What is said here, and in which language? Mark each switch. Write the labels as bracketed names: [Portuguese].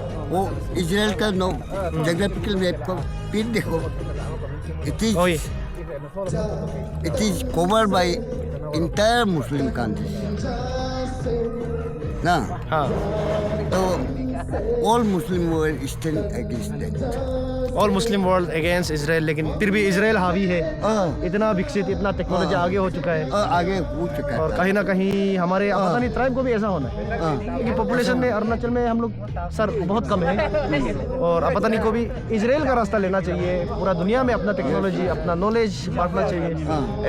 [Hindi] वो इजराइल का no geographical map को फिर देखो, [English] it is covered by entire Muslim countries [Hindi] ना। [English] तो all Muslim world stand against that. All Muslim world against Israel, [Hindi] लेकिन फिर भी इजराइल हावी है। इतना विकसित, इतना टेक्नोलॉजी आगे हो चुका है। आगे हो चुका है। और कहीं ना कहीं हमारे पता नहीं ट्राइब को भी ऐसा होना है, क्योंकि पॉपुलेशन में अरुणाचल में हम लोग सर बहुत कम है। और अब पता नहीं को भी इजराइल का रास्ता लेना चाहिए, पूरा दुनिया में अपना टेक्नोलॉजी, अपना नॉलेज बांटना चाहिए।